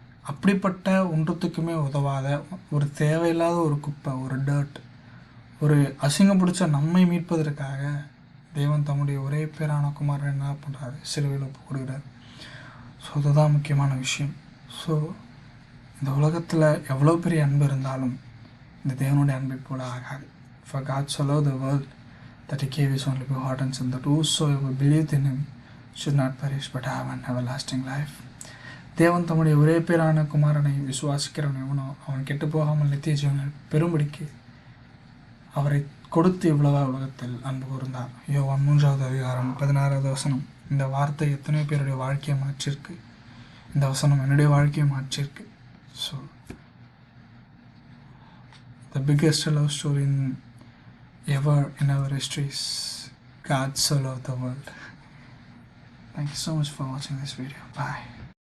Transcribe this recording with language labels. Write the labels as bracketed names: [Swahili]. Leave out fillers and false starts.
[Tamil] அப்படிப்பட்ட ஒன்றுத்துக்குமே உதவாத ஒரு தேவையில்லாத ஒரு குப்பை, ஒரு டர்ட், ஒரு அசிங்கம் பிடிச்ச நம்மை மீட்பதற்காக தேவன் தம்முடைய ஒரே பேரான குமாரன் என்ன பண்ணுறாரு? சிலுவையில் ஒப்பு கொடுக்குறாரு. ஸோ அதுதான் முக்கியமான விஷயம். ஸோ இந்த உலகத்தில் எவ்வளோ பெரிய அன்பு இருந்தாலும் இந்த தேவனுடைய அன்பை போல ஆகாது. [English] For God so loved the world that he gave his only begotten Son, that whosoever believeth in him should not perish but have an everlasting life. [Tamil] தேவன் தம்முடைய ஒரே பேரான குமாரனை விசுவாசிக்கிறவன் எவனோ அவன் கெட்டு போகாமல் நித்திய ஜீவனை பெரும்படிக்கு அவரை கொடுத்து இவ்வளவா உலகத்தில் அன்பு கூர்ந்தார். யோவான் 3:16 இந்த வார்த்தை எத்தனை பேருடைய வாழ்க்கையை மாற்றிருக்கு. இந்த வசனம் என்னுடைய வாழ்க்கையை மாற்றிருக்கு. So [English] the biggest love story ever in our histories, God so loved the world. Thank you so much for watching this video. Bye.